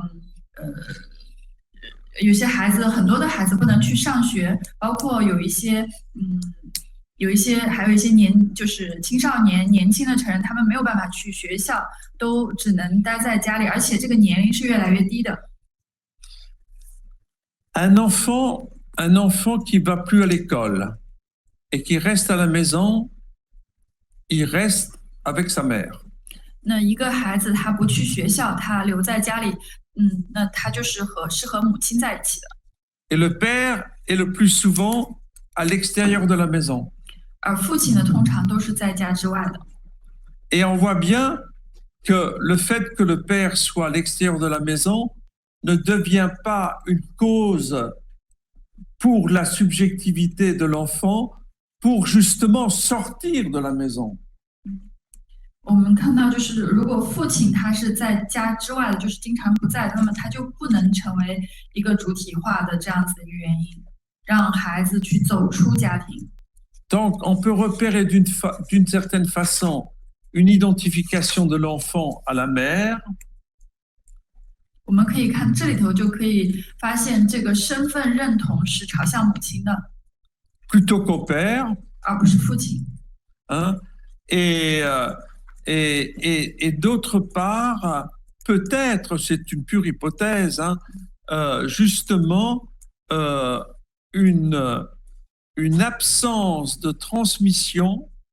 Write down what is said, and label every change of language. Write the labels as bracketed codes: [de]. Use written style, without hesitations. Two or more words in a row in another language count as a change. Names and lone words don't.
[zh] 有些孩子，很多的孩子不能去上学，包括有一些还有一些就是青少年、年轻的成人，他们没有办法去学校，都只能待在家里，而且这个年龄是越来越低的。 [fr] Un enfant qui va plus à l'école et qui reste à la maison, il reste avec sa mère. [zh] 那一个孩子他不去学校，他留在家里，那他就是和母亲在一起的。 [fr] Et le père est le plus souvent à l'extérieur de la maison. [zh] 而父亲呢，通常都是在家之外的。 [fr] Et on voit bien que le fait que le père soit à l'extérieur de la maison ne devient pas une cause pour la subjectivité de l'enfant, pour justement sortir de la maison. [zh] 我们看到，就是如果父亲他是在家之外的，就是经常不在，那么他就不能成为一个主体化的这样子的一个原因，让孩子去走出家庭。 [fr] Donc, on peut repérer d'une certaine façon une identification de l'enfant à la mère. [zh] 我们可以看这里头就可以发现，这个身份认同是朝向母亲的， [fr] plutôt qu'au père. [zh] 而不是父亲。 [fr] Hein? Et d'autre part, peut-être, c'est une pure hypothèse, hein, justement une absence de transmission